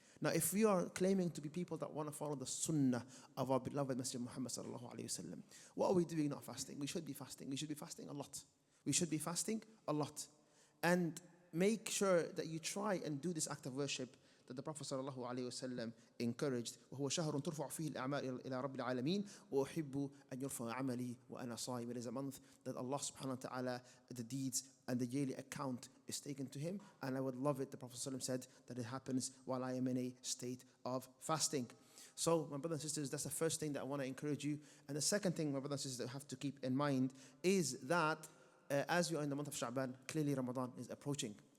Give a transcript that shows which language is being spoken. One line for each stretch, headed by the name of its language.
English: Now, if we are claiming to be people that want to follow the sunnah of our beloved Masjid Muhammad sallallahu alaihi wasallam, what are we doing not fasting? We should be fasting. We should be fasting a lot. We should be fasting a lot. And make sure that you try and do this act of worship that the Prophet sallallahu alaihi wasallam encouraged.
Arabic: وهو شهر ترفع فيه الأعمال إلى رب العالمين وأحب أن يرفع عملي وأنا صائم.
English: It is a month that Allah subhanahu wa ta'ala, the deeds and the yearly account is taken to Him, and I would love it, the Prophet sallallahu said, that it happens while I am in a state of fasting. So, my brothers and sisters, that's the first thing that I want to encourage you. And the second thing, my brothers and sisters, that you have to keep in mind is that as we are in the month of Shaban, clearly Ramadan is approaching.